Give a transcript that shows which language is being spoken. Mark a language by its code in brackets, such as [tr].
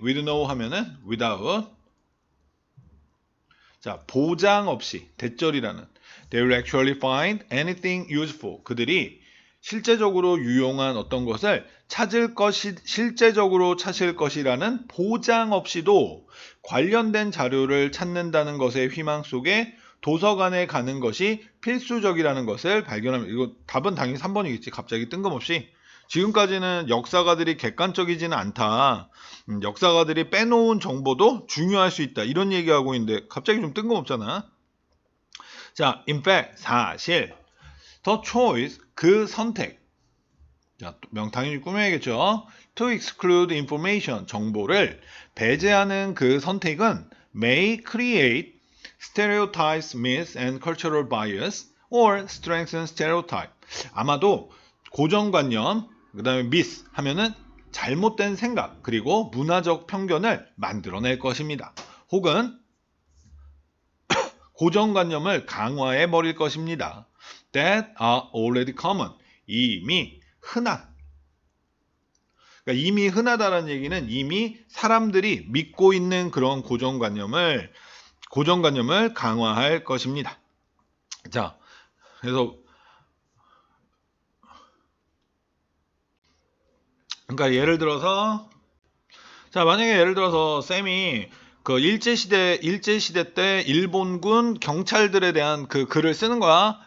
[en] With no [ko] 하면은 [en] without. [ko] 자, 보장 없이. 대절이라는. [en] They will actually find anything useful. [ko] 그들이 실제적으로 유용한 어떤 것을 실제적으로 찾을 것이라는 보장 없이도 관련된 자료를 찾는다는 것의 희망 속에 도서관에 가는 것이 필수적이라는 것을 발견합니다. 이거 답은 당연히 3번이겠지. 갑자기 뜬금없이. 지금까지는 역사가들이 객관적이지는 않다. 역사가들이 빼놓은 정보도 중요할 수 있다. 이런 얘기하고 있는데 갑자기 좀 뜬금없잖아. 자, [en] in fact, [ko] 사실. [en] The choice, [ko] 그 선택. 자, 당연히 꾸며야겠죠. [en] To exclude information, [ko] 정보를 배제하는 그 선택은 [en] may create stereotypes, myths, and cultural bias, or strengthen stereotype. [ko] 아마도 고정관념, 그 다음에 myth 하면은 잘못된 생각, 그리고 문화적 편견을 만들어낼 것입니다. 혹은 고정관념을 강화해 버릴 것입니다. [en] That are already common. [ko] 이미 흔한. 그러니까 이미 흔하다는 얘기는 이미 사람들이 믿고 있는 그런 고정관념을 강화할 것입니다. 자, 그래서 그러니까 예를 들어서 만약에 예를 들어서 쌤이 그 일제시대 때 일본군 경찰들에 대한 그 글을 쓰는 거야.